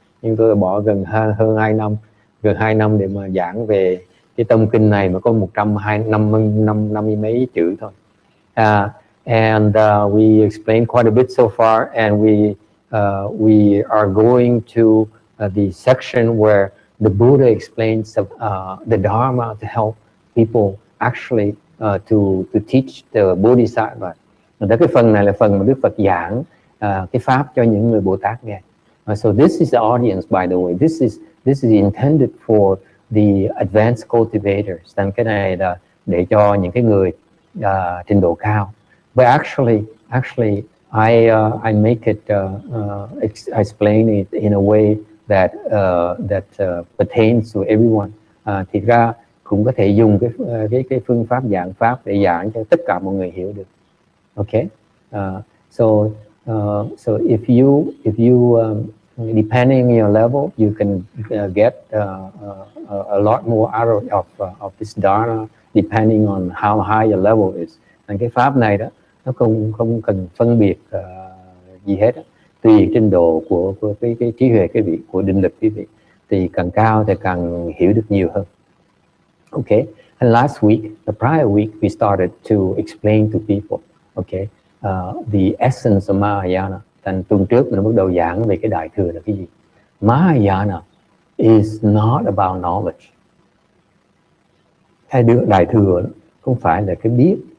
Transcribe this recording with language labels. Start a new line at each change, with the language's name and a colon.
Vietnamese: Nhưng tôi bỏ gần hơn 2 năm để mà giảng về cái tông kinh này mà có 150 mấy chữ thôi.
English: And we explained quite a bit so far, and we are going to the section where the Buddha explains the Dharma to help people actually to teach the Bodhisattva.
Vietnamese: Đó, cái phần này là phần mà Đức Phật giảng cái pháp cho những người Bồ Tát nghe.
English: So this is the audience, by the way. This is intended for the advanced cultivators.
Vietnamese: Nên cái này là để cho những cái người trình độ cao.
English: But actually, I make it explain it in a way that pertains to everyone.
Vietnamese: Thì ra cũng có thể dùng cái phương pháp giảng pháp để giảng cho tất cả mọi người hiểu được.
English: Okay, so if you depending on your level, you can get a lot more out of this dharma, depending on how high your level is.
Vietnamese: Nên cái pháp này đó, nó không cần phân biệt gì hết, tùy trình độ của cái trí huệ quý vị, của định lực quý vị, thì càng cao thì càng hiểu được nhiều hơn.
English: Okay, and last week, the prior week, we started to explain to people, okay, the essence of Mahayana.
Vietnamese: Thành tuần trước mình bắt đầu giảng về cái đại thừa là cái gì.
English: Mahayana is not about knowledge.
Vietnamese: Cái đại thừa không phải là cái biết.